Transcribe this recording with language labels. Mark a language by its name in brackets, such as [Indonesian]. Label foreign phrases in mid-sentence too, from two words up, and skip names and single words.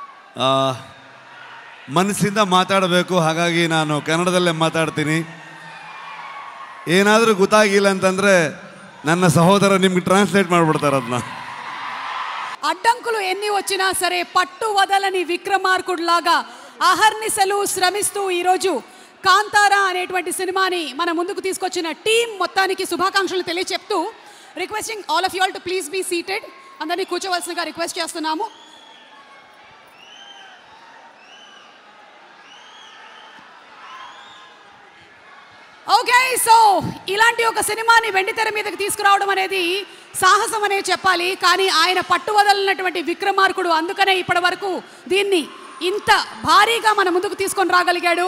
[Kannada] ಮನಸ್ಸಿಂದ ಮಾತಾಡಬೇಕು, ಹಾಗಾಗಿ ನಾನು ಕನ್ನಡದಲ್ಲೇ ಮಾತಾಡ್ತೀನಿ. ಏನಾದರೂ ಗೊತ್ತಾಗಿಲ್ಲ ಅಂತಂದರೆ ನನ್ನ ಸಹೋದರ ನಿಮ್ಕಿ ಟ್ರಾನ್ಸ್ಲೇಟ್ ಮಾಡಿಬಿಡ್ತಾರೆ ಅದನ್ನ. [Telugu] అడ్డంకులు ఎన్ని వచ్చినా సరే పట్టు వదలని విక్రమార్కుడిలాగా అహర్నిశలు శ్రమిస్తూ ఈరోజు కాంతారా అనేటువంటి సినిమాని మన ముందుకు తీసుకొచ్చిన టీం మొత్తానికి శుభాకాంక్షలు తెలియచెప్తూ [English] requesting all of you all to please be seated. [Telugu] అందరినీ కూర్చోవలసిందిగా రిక్వెస్ట్ చేస్తున్నాము. [English] okay, so [Telugu] ఇలాంటి ఒక సినిమాని వెండితెర మీదకి తీసుకురావడం అనేది సాహసం అనే చెప్పాలి. కానీ ఆయన పట్టువదలనటువంటి విక్రమార్కుడు, అందుకనే ఇప్పటి వరకు దీన్ని ఇంత భారీగా మన ముందుకు తీసుకొని రాగలిగాడు.